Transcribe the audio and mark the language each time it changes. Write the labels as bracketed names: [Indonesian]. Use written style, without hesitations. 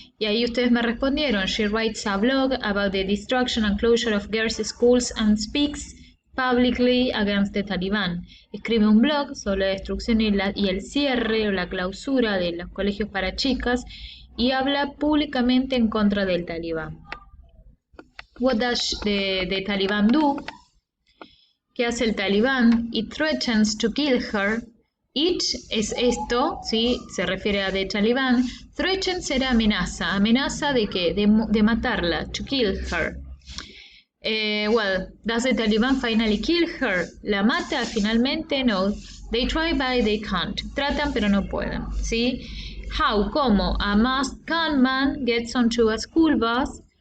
[Spanish] Y ahí ustedes me respondieron, [English] she writes a blog about the destruction and closure of girls' schools and speaks publicly against the Taliban. [Spanish] Escribe un blog sobre la destrucción y el cierre o la clausura de los colegios para chicas y habla públicamente en contra del Talibán. [English] What does the Taliban do? [Spanish] ¿Qué hace el Talibán? [English] It threatens to kill her. [Spanish] It es esto, ¿sí? Se refiere a the Taliban. Threaten será amenaza. ¿Amenaza de qué? De matarla. [English] To kill her. Well, does the Taliban finally kill her? [Spanish] ¿La mata finalmente? No. [English] They try but they can't. [Spanish] Tratan pero no pueden, ¿sí? [English] How? [Spanish] ¿Cómo? [English] A masked gunman gets onto a school bus.